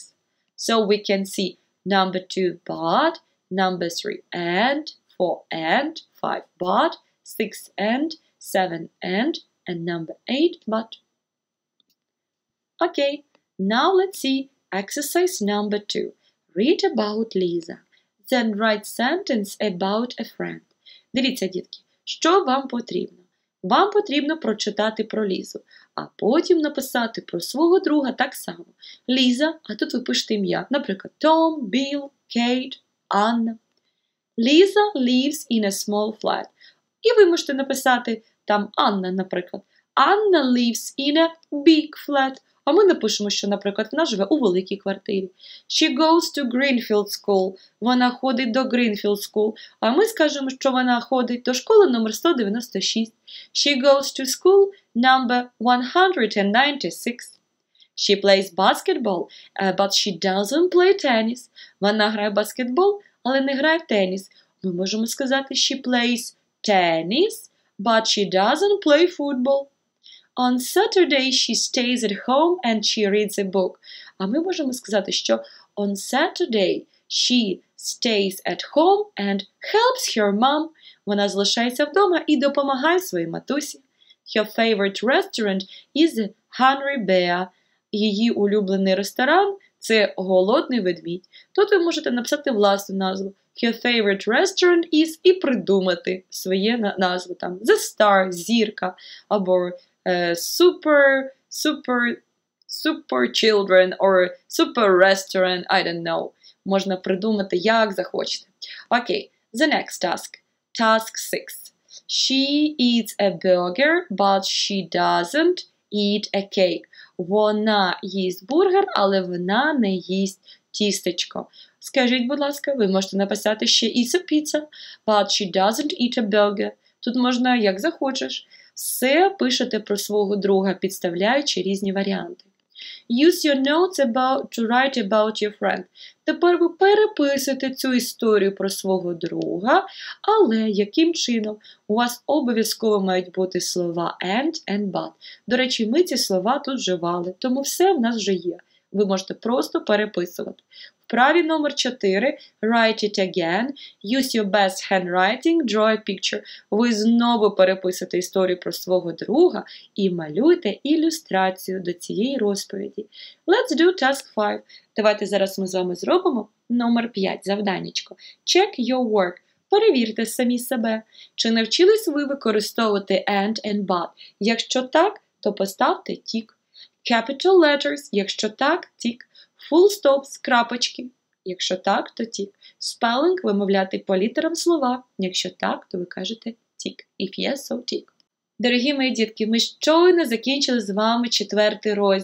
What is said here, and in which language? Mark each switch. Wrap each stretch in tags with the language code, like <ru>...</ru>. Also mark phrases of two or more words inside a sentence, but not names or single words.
<en>So we can see number 2 but, number 3 and, 4 and, 5 but, 6 and, 7 and, and number 8, but. Okay, now let's see exercise number 2. Read about Lisa. Then write sentence about a friend.</en> <uk>Дивіться, дітки, що вам потрібно? Вам потрібно прочитати про Лізу, а потім написати про свого друга так само. Ліза, а тут ви пишете ім'я, наприклад, Том, Біл, Кейт, Анна.</uk> <en>Lisa lives in a small flat.</en> <uk>І ви можете написати там Анна, наприклад.</uk> <en>Anna lives in a big flat.</en> <uk>А ми напишемо, що, наприклад, вона живе у великій квартирі.</uk> <en>She goes to Greenfield School.</en> <uk>Вона ходить до Greenfield School. А ми скажемо, що вона ходить до школи номер 196.</uk> <en>She goes to school number 196. She plays basketball, but she doesn't play tennis.</en> <uk>Вона грає в баскетбол, але не грає в теніс. Ми можемо сказати</uk> <en>she plays tennis, but she doesn't play football. On Saturday she stays at home and she reads a book.</en> <uk>А ми можемо сказати, що</uk> <en>on Saturday she stays at home and helps her mom.</en> <uk>Вона залишається вдома і допомагає своїй матусі.</uk> <en>Her favorite restaurant is Hungry Bear.</en> <uk>Її улюблений ресторан – це голодний ведмідь. Тут ви можете написати власну назву.</uk> <en>Her favorite restaurant is</en> <uk>і придумати своє назву. Там The Star, зірка, або</uk> <en>super children or super restaurant, I don't know.</en> <uk>Можна придумати, як захочете.</uk> <en>Okay, the next task. Task 6. She eats a burger, but she doesn't eat a cake.</en> <uk>Вона їсть бургер, але вона не їсть тістечко. Скажіть, будь ласка, ви можете написати</uk> <en>she eats a pizza, but she doesn't eat a burger.</en> <uk>Тут можна як захочеш. Все пишете про свого друга, підставляючи різні варіанти.</uk> <en>Use your notes to write about your friend.</en> <uk>Тепер ви переписуєте цю історію про свого друга, але яким чином? У вас обов'язково мають бути слова</uk> <en>and but.</en> <uk>До речі, ми ці слова тут вживали, тому все в нас вже є. Ви можете просто переписувати. Вправі номер 4.</uk> <en>Write it again. Use your best handwriting. Draw a picture.</en> <uk>Ви знову переписуєте історію про свого друга і малюйте ілюстрацію до цієї розповіді.</uk> <en>Let's do task 5.</en> <uk>Давайте зараз ми з вами зробимо номер 5, завданнячко. Check your work. Перевірте самі себе. Чи навчились ви використовувати</uk> <en>and but?</en> <uk>Якщо так, то поставте тік.</uk> <en>Capital letters,</en> <uk>якщо так, тік.</uk> <en>Full stop</en> <uk>з крапочки, якщо так, то тік. Spelling – вимовляти по літерам слова, якщо так, то ви кажете тік.</uk> <en>If yes, so тік.</en> <uk>Дорогі мої дітки, ми щойно закінчили з вами 4-й розділ.</uk>